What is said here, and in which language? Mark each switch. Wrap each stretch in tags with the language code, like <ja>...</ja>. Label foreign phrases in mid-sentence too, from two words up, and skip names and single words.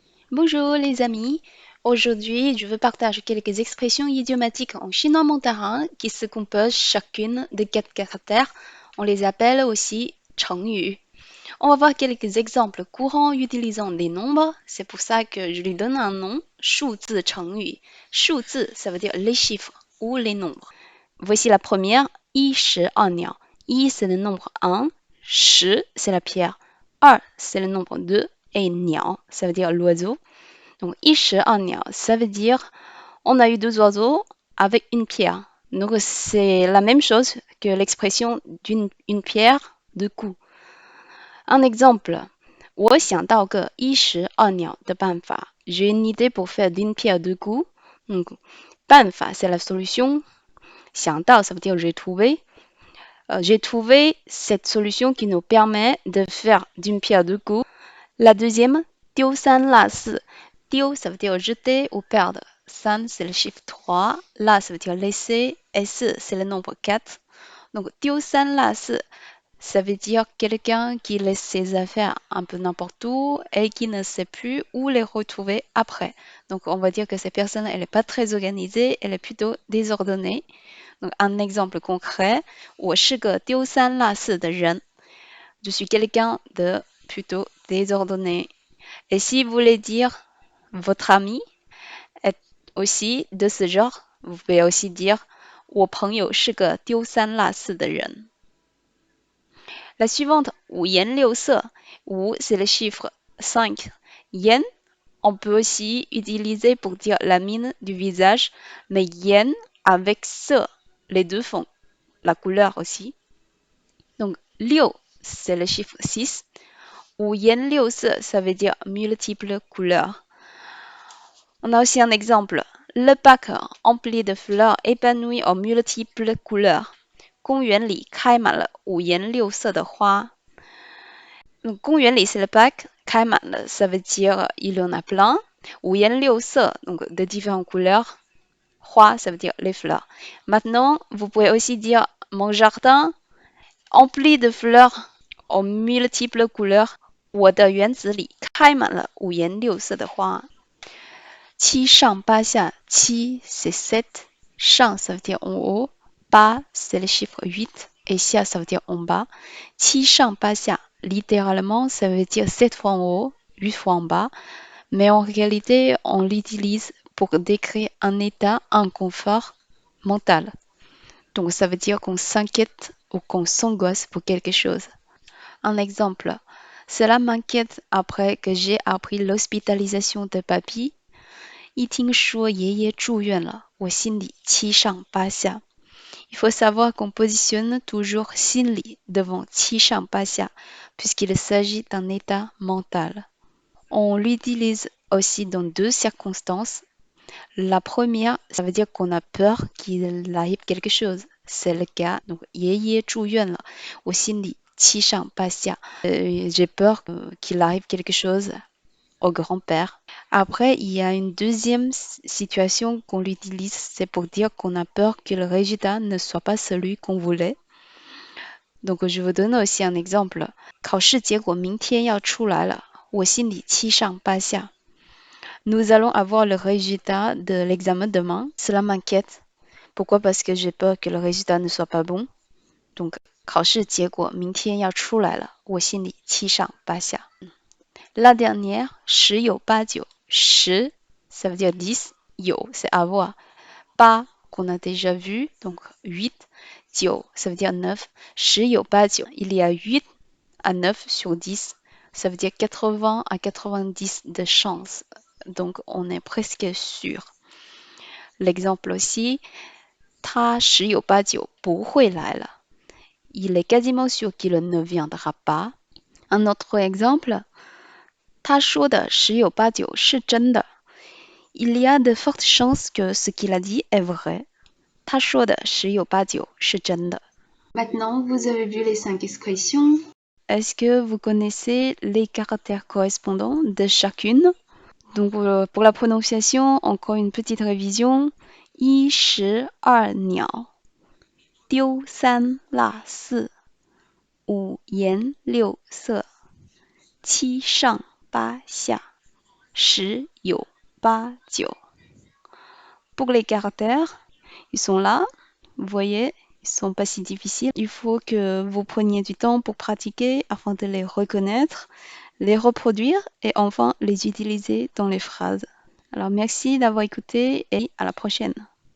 <fr>Bonjour les amis, aujourd'hui je veux partager quelques expressions idiomatiques en chinois mandarin qui se composent chacune de 4 caractères. On les appelle aussi chengyu. On va voir quelques exemples courants utilisant des nombres, c'est pour ça que je lui donne un nom,</fr> <zh>数字 chengyu.</zh> <fr>数字 ça veut dire les chiffres ou les nombres. Voici la première,</fr> <zh>一石二鸟.</zh> <fr>I c'est le nombre 1, 十 c'est la pierre, 二 c'est le nombre 2 et 鸟 ça veut dire l'oiseau. Donc,</fr> <zh>一石二鸟,</zh> <fr>ça veut dire on a eu 2 oiseaux avec une pierre. Donc, c'est la même chose que l'expression d'une pierre deux coups. Un exemple,</fr> <zh>我想到个一石二鸟的办法.</zh> <fr>J'ai une idée pour faire d'une pierre deux coups. Donc,</fr> <zh>办法,</zh> <fr>c'est la solution.</fr> <zh>想到,</zh> <fr>ça veut dire j'ai trouvé. J'ai trouvé cette solution qui nous permet de faire d'une pierre deux coups. La deuxième,</fr> <zh>丢三落四.</zh> <fr>Dio, ça veut dire jeter ou perdre. San, c'est le chiffre 3. La, ça veut dire laisser. Et c'est le nombre 4. Donc,</fr> <zh>丢三落,</zh> <fr>ça veut dire quelqu'un qui laisse ses affaires un peu n'importe où et qui ne sait plus où les retrouver après. Donc, on va dire que cette personne, elle n'est pas très organisée, elle est plutôt désordonnée. Donc, un exemple concret,</fr> <zh>我是个丢三落四的人.</zh> <fr>Je suis quelqu'un de plutôt désordonné. Et si vous voulez dire votre ami est aussi de ce genre, vous pouvez aussi dire</fr> <zh>我朋友是个丢三落四的人.</zh> <fr>La suivante,</fr> <zh>五颜六色.</zh> <fr>Wu, c'est le chiffre 5. Yen, on peut aussi utiliser pour dire la mine du visage, mais yen avec se, les deux font la couleur aussi. Donc, liu, c'est le chiffre 6.</fr> <zh>五颜六色,</zh> <fr>ça veut dire multiples couleurs. On a aussi un exemple. Le parc empli de fleurs épanouies aux multiples couleurs.</fr> <zh>公园里开满了五颜六色的花.</zh> <fr>Donc,</fr> <zh>公园里</zh> <fr>c'est le parc.</fr> <zh>开满了</zh> <fr>ça veut dire il y en a plein. 五颜六色 donc de différentes couleurs. 花 ça veut dire les fleurs. Maintenant, vous pouvez aussi dire mon jardin empli de fleurs aux multiples couleurs.</fr> <zh>我的园子里开满了五颜六色的花.</zh> <fr>七上八下, qi c'est 7, shang ça veut dire en haut, ba c'est le chiffre 8 et xia ça veut dire en bas.</fr> <zh>七上八下,</zh> <fr>littéralement ça veut dire 7 fois en haut, 8 fois en bas, mais en réalité on l'utilise pour décrire un état, un confort mental. Donc ça veut dire qu'on s'inquiète ou qu'on s'angoisse pour quelque chose. Un exemple, cela m'inquiète après que j'ai appris l'hospitalisation de papy.</fr> <zh>一听说爷爷住院了，我心里七上八下.</zh> <fr>Il faut savoir qu'on positionne toujours 心里 devant 七上八下 puisqu'il s'agit d'un état mental. On l'utilise aussi dans 2 circonstances. La première, ça veut dire qu'on a peur qu'il arrive quelque chose. C'est le cas. Donc,</fr> <zh>爷爷住院了，我心里七上八下.</zh> <fr>J'ai peur qu'il arrive quelque chose au grand-père. Après, il y a une deuxième situation qu'on l'utilise, c'est pour dire qu'on a peur que le résultat ne soit pas celui qu'on voulait. Donc, je vous donne aussi un exemple.</fr> <zh>考试结果明天要出来了，我心里七上八下.</zh> <fr>Nous allons avoir le résultat de l'examen demain. Cela m'inquiète. Pourquoi? Parce que j'ai peur que le résultat ne soit pas bon. Donc,</fr> <zh>考试结果明天要出来了，我心里七上八下.</zh> <fr>La dernière,</fr> <zh>十有八九. 十,</zh> <fr>ça veut dire 10. Yo, c'est avoir. Pas, qu'on a déjà vu, donc 8. 九, ça veut dire 9.</fr> <zh>十有八九.</zh> <fr>Il y a 8 à 9 sur 10. Ça veut dire 80 à 90 de chance. Donc, on est presque sûr. L'exemple aussi,</fr> <zh>他十有八九不会来了.</zh> <fr>Il est quasiment sûr qu'il ne viendra pas. Un autre exemple,</fr> <zh>他说的十有八九是真的.</zh> <fr>Il y a de fortes chances que ce qu'il a dit est vrai.</fr> <zh>他说的十有八九是真的.</zh> <fr>Maintenant, vous avez vu les 5 expressions. Est-ce que vous connaissez les caractères correspondants de chacune? Donc, pour la prononciation, encore une petite révision.</fr> <zh>一石二鸟, 丢三落四, 五颜六色, 七上八下. 十有八九.</zh> <fr>Pour les caractères, ils sont là. Vous voyez, ils sont pas si difficiles. Il faut que vous preniez du temps pour pratiquer afin de les reconnaître, les reproduire et enfin les utiliser dans les phrases. Alors merci d'avoir écouté et à la prochaine.</fr>